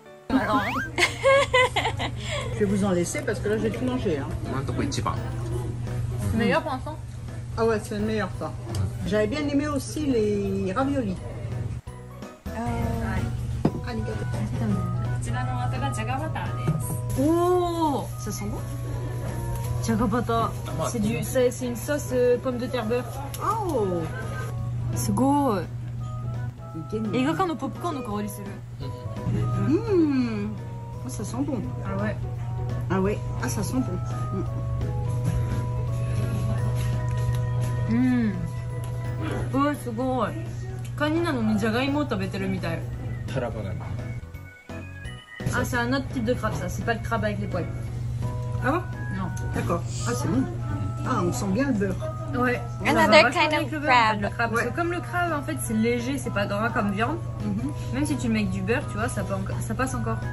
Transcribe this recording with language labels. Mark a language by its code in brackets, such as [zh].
[fr] alors, Je vais vous en laisser parce que là, j'ai tout mangé. Hein. [ja] 今のとこ一番。 [fr] c'est meilleur pour l'instant. Ah ouais, c'est le meilleur, ça. J'avais bien aimé aussi les raviolis. [ja] Arigato. らの後がじゃがバターです。 Oh, [fr] Ça sent bon? [ja] Jagabata. [fr] C'est une sauce pomme de terre beurre. Oh! [ja] すごい。いけんね。映画館のポップコーンの香りする。 [fr] Ça sent bon. Ah ouais. Ah ouais, ah ça sent bon. すごい。カニなのにじゃがいもを食べてるみたい。 Ah, c'est un autre type de crabe, ça. C'est pas le crabe avec les poils. Ah bon? Non. D'accord. Ah c'est bon. Ah on sent bien le beurre. Ouais. [en] Another kind of [fr] Le [en] crab. [fr] crabe. Parce que comme le crabe, en fait, c'est léger, c'est pas gras comme viande. Même si tu le mets avec du beurre, tu vois, ça passe encore.